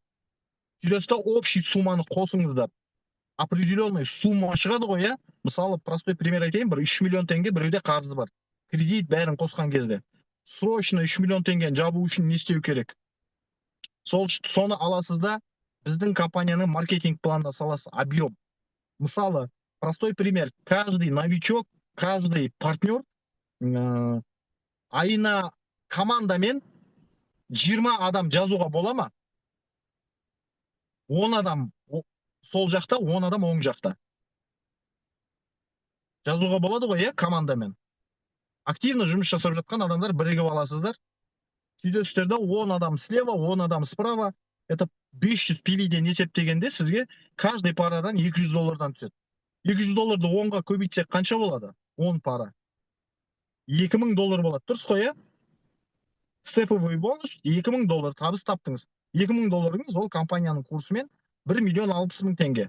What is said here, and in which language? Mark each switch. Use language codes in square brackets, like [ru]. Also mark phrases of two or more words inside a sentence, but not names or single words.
[kk] Сөйтесіз, общий сумманы қосыңыздар. [ru] Определенный сумма [kk] шығады ғой, Мысалы, [ru] простой пример [kk] айтайын, бір 3 миллион теңге біреуде қарызы бар. Кредит бәрін қосқан кезде. Срочно 3 миллион теңгені жабу үшін не істеу керек? Соны аласыз да, біздің компанияның маркетинг планына саласыз, объем. Мысалы, [ru] простой пример, каждый новичок, каждый партнер [kk] айына командамен 20 адам жазуға бола ма? 10 адам сол жақта, 10 адам оң жақта. Жазуға болады ғой, командамен. Активно жұмыс жасап жатқан адамдар бірігіп аласыздар. Сөйтесіздер да 10 адам слева, 10 адам справа. Это 500 пилиден есептегенде сізге каждый парадан $200 түседі. $200 10-ға көбейтсек қанша болады? 10 пара. $2000 болады. Дұрыс қой, Степовый бонус $2000 табыс таптыңыз. $2000 ол компанияның курсымен 1,60,000 теңге.